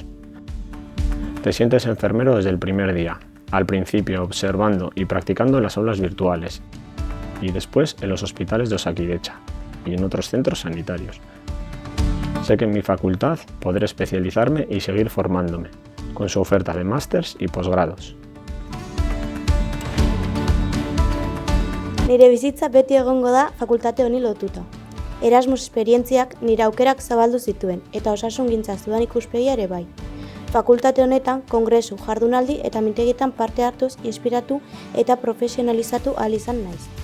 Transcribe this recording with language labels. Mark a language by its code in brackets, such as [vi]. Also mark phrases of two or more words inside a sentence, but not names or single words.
[es] Te sientes enfermero desde el primer día, al principio observando y practicando en las aulas virtuales, y después en los hospitales de Osakidetza y en otros centros sanitarios. Sé que en mi facultad podré especializarme y seguir formándome, con su oferta de másters y posgrados. [eu] Nire bizitza beti egongo da fakultate honi lotuta. Erasmus esperientziak nire aukerak zabaldu zituen eta osasungintza dudan ikuspegia ere bai. Fakultate honetan kongresu, jardunaldi eta mintegietan parte hartuz inspiratu eta profesionalizatu ahal izan naiz.